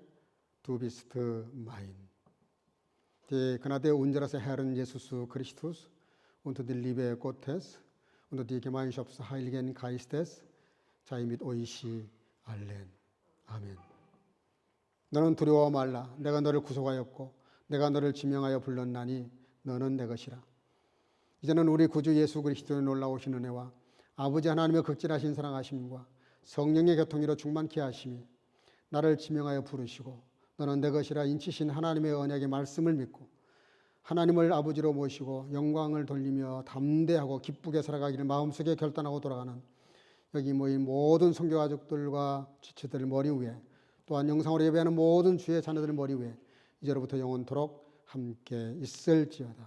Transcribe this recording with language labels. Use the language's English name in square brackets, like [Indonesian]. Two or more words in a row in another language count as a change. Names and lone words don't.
[German] Du bist mein. Die Gnade unseres Herrn Jesus Christus und die Liebe Gottes und die Gemeinschaft des Heiligen Geistes sei mit euch allen. [Korean] 아멘. 너는 두려워 말라. 내가 너를 구속하였고 내가 너를 지명하여 불렀나니 너는 내 것이라. 이제는 우리 구주 예수 그리스도의 놀라우신 은혜와 아버지 하나님의 극진하신 사랑하심과 성령의 교통으로 충만케 하심이 나를 지명하여 부르시고 너는 내 것이라 인치신 하나님의 언약의 말씀을 믿고 하나님을 아버지로 모시고 영광을 돌리며 담대하고 기쁘게 살아가기를 마음속에 결단하고 돌아가는 여기 모인 모든 선교 가족들과 지체들 머리 위에 또한 영상으로 예배하는 모든 주의 자녀들 머리 위에 이제로부터 영원토록 함께 있을지어다.